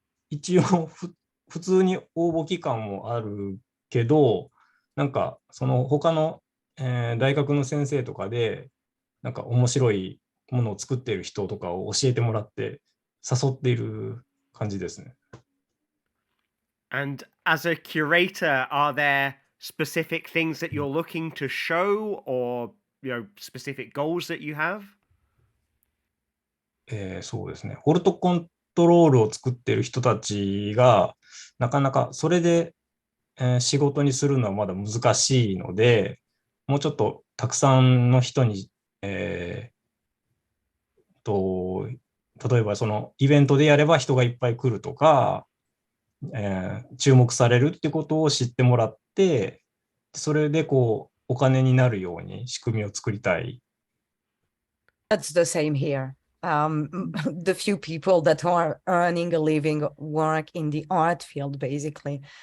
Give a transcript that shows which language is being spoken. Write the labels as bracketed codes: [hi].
[ja] 一応普通に応募期間もあるけど、なんかその他の、大学の先生とかでなんか面白いものを作っている人とかを教えてもらって誘っている感じですね。 [en] And as a curator, are there specific things that you're looking to show, or specific goals that you have? [ja] そうですね。オルトコントロールを作っている人たちがなかなかそれで、仕事にするのはまだ難しいので、もうちょっとたくさんの人に、例えばそのイベントでやれば人がいっぱい来るとか、注目されるってことを知ってもらって、それでお金になるように仕組みを作りたい。 [en] That's the same here. the few people that are earning a living work in the art field, basically.